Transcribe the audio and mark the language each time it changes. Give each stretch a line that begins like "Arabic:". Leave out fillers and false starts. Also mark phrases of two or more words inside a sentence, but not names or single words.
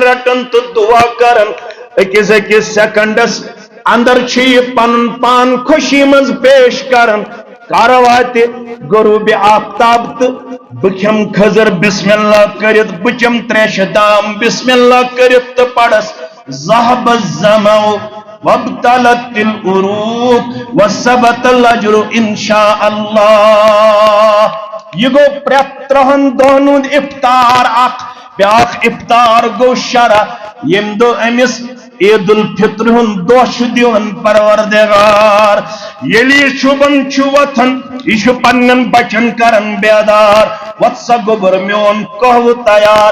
Kashmiri: رٹن تو دعا کرن أکِس سیکنڈس اندر چھُ یہِ پنُن پان خوشی منٛز پیش کرن کر واتہِ غروٗبِ آفتاب تہٕ بہٕ کھٮ۪مہٕ خضر
Arabic: بسم اللہ
Kashmiri: کٔرِتھ بہٕ چٮ۪مہٕ تریشہِ دام
Arabic: بسم اللہ
Kashmiri: کٔرِتھ تہٕ پرس
Arabic: ذهب الظمأ وابتلت العروق وثبت الاجر انشاء اللہ
Kashmiri: یہ گو پرٛٮ۪تھ 3 دۄہن ہُنٛد افطار اکھ بیاکھ افطار گو شرح ییٚمہِ دۄہ أمِس عید الفطر ہُنٛد دۄہ چھُ دِوان پروردگار ییٚلہِ یہِ شُبن چھُ وۄتھان یہِ چھُ پننٮ۪ن بچن کران بیدار وۄتھ سا گوٚبُر میون قہوٕ تیار